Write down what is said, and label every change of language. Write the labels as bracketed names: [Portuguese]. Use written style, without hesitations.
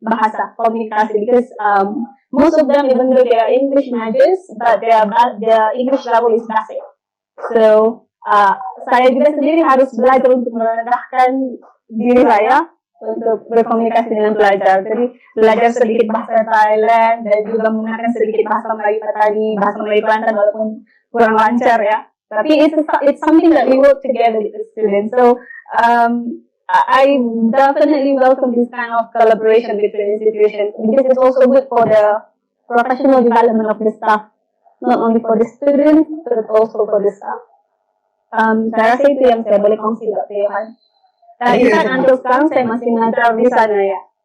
[Malay] bahasa komunikasi, [English] because most of them, even though they are English majors, but their English level is basic. So [Malay] saya juga sendiri harus belajar untuk merendahkan diri saya untuk berkomunikasi dengan pelajar. Jadi belajar sedikit bahasa Thailand dan juga menggunakan sedikit bahasa Melayu tadi, bahasa Melayu Kelantan walaupun kurang lancar ya. Tapi [English] it's something that we work together with the students. So I definitely welcome this kind of collaboration between institutions, because it's also good for the professional development of the staff, not only for the students but also for the staff. [Malay] Saya rasa itu yang saya boleh kongsi, Dr. Johan. Insan untuk sekarang saya masih mengajar di sana ya.